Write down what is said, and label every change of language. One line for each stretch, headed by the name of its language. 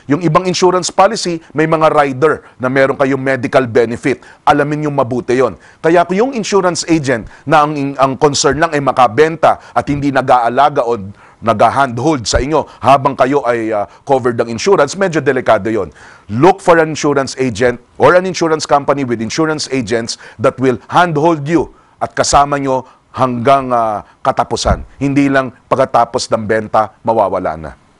Filipino: Yung ibang insurance policy, may mga rider na meron kayong medical benefit. Alamin yung mabuti yon. Kaya kung yung insurance agent na ang concern lang ay makabenta at hindi nag-aalaga o nag-handhold sa inyo habang kayo ay covered ng insurance, medyo delikado yon.
English: Look for an insurance agent or an insurance company with insurance agents that will handhold you at kasama nyo hanggang katapusan.
Filipino: Hindi lang pagkatapos ng benta, mawawala na.